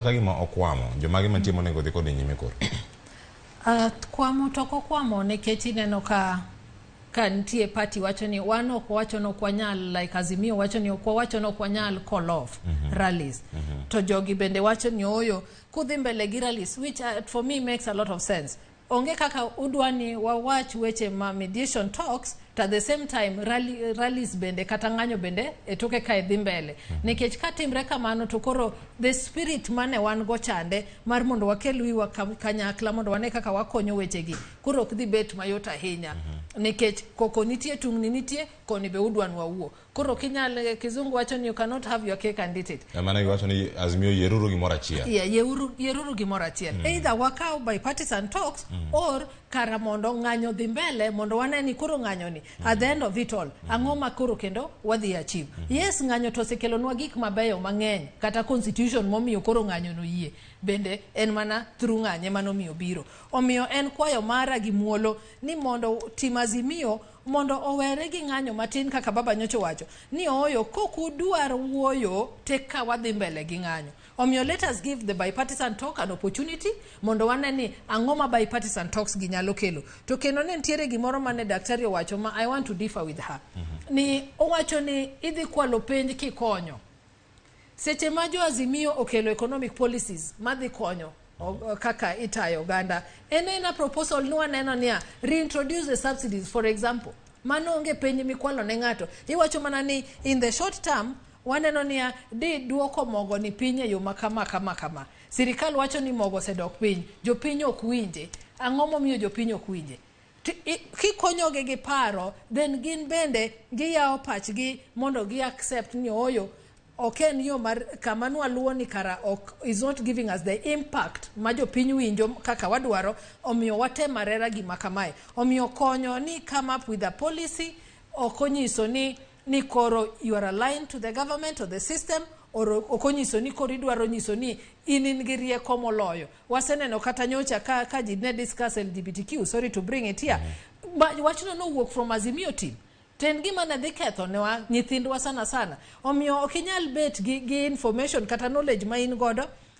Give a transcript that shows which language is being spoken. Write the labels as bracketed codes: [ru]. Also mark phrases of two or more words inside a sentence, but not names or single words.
[luo] Kagima okwamo jomagi mantie monego dhi kod nyime koro. Kwamo toko kwamo nikech ineno ka nitie party wacho ni wan ok wacho no kwanyal like Azimio wacho ni ok wacho no kwanyal [en] call off rallies. [luo] To jogi bende wacho ni oyo kudhi mbele gi rallies, [en] which for me makes a lot of sense. [luo] Onge kaka udwani wawach weche ma [en] mediation talks at the same time rallies [luo] bende kata ng'anyo bende etoke ka idhi mbele. Nikech katimre kamano to koro [en] the spirit [luo] mane wan go chande mar mondo wakel wiwa kanyakla mondo wane kaka wakonyo wechegi koro ok dhi bet mayot ahinya. Nikech koko nitie tungni nitie koni be udwan wawuo. Koro kinyal kizungu wacho ni [en] you cannot have your cake and eat it. [luo] Maana wacho ni Azimio yeruru gimoro achiel. Yeah, yeruru gimoro achiel. Either wakao [en] bipartisan talks [luo] or kara mondo ng'anyo dhi mbele mondo wane ni koro ng'anyo ni [en] at the end of it all [luo] ang'o ma koro kendo wadhi achieve. Yes, ng'anyo to osekelonwa gik mabeyo mang'eny kata constitution momiyo koro ng'anyo no yie bende en mana through ng'anye manomiyo biro. Omiyo en kwayo mara gi muolo ni mondo tim Azimio mondo owere gi ng'anyo matin kaka baba nyocho wacho ni oyo kokudwar wuoyo teka wadhi mbele gi ng'anyo. Omiyo [en] let us give the bipartisan talk an opportunity [luo] mondo wane ni ang'o ma [en] bipartisan talks [luo] gi nyalo kelo. To kendo ne ntiere gimoro mane daktari owacho ma [en] I want to differ with her. [luo] Ni owacho ni idhi kwalo penj kikonyo. Seche ma jo Azimio okelo [en] economic policies [luo] madhi konyo kaka itayo ganda ena proposal nuwa neno niya [en] reintroduce the subsidies for example [luo] mano onge penj mikwalo ne ng'ato iwacho mana ni [en] in the short term [luo] waneno niya di duoko mogo ni pinye yo makama sirikal wacho ni mogo sedok piny jopiny ok winje ang'o momiyo jopiny ok winje kikonyogi gi paro then gin bende giyawo pachgi mondo gi accept ni oyo oken yo mar kamanwa luo ni kara [en] is not giving us the impact [luo] ma jopiny winjo kaka wadwaro omiyo watemarera gima kamae omiyo konyo ni [en] come up with a policy [luo] okonyiso ni koro [en] you are aligned to the government or the system or [luo] okonyiso ni koro idwaro nyiso ni in gi rieko moloyo. Waseneno kata nyocha ka ji ne [en] discuss LGBTQ, sorry to bring it here, but [luo] wachno no [en] work from Azimio team. [luo] Ten gima na dhi ketho ne wa nyithindwa sana. Omiyo okinyal bet gi information kata knowledge ma in godo